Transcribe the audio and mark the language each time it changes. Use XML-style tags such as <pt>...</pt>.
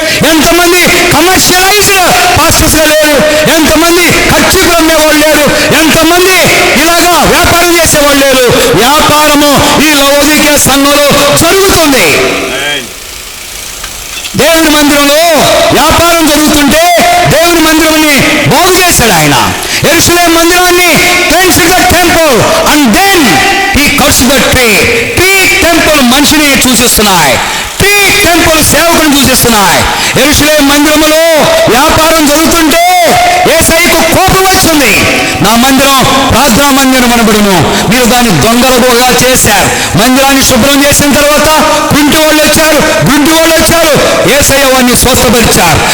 <te>ఎంతమంది కమర్షియలైజ్డ్ పాస్టర్స్గా లేరు. ఎంతమంది ఖర్చులు అమ్మేవాళ్ళు లేరు. ఎంతమంది ఇలాగా వ్యాపారం చేసేవాళ్ళు లేరు. వ్యాపారము ఈ లవోదికీయ సంఘంలో జరుగుతుంది. దేవుని మందిరంలో వ్యాపారం జరుగుతుంటే దేవుని మందిరాన్ని బాగు చేశాడు ఆయన. యెరూషలేము మందిరాన్ని</te> <en>cleansed the temple and then he cursed the tree.</en> <te>Tree temple మనిషిని సూచిస్తున్నాయి, ట్రీ టెంపుల్ సేవకుని సూచిస్తున్నాయి. యెరూషలేము మందిరములో వ్యాపారం జరుగుతుంటే యేసయ్యకు కోపం వచ్చింది. నా మందిరం ప్రార్థనా మందిరం అనబడును, మీరు దాన్ని దొంగలుగా చేశారు. మందిరాన్ని శుభ్రం చేసిన తర్వాత కుంటి వాళ్ళు వచ్చారు, గుంటి వాళ్ళు వచ్చారు, యేసయ్య వారిని స్వస్థపరిచారు.</te>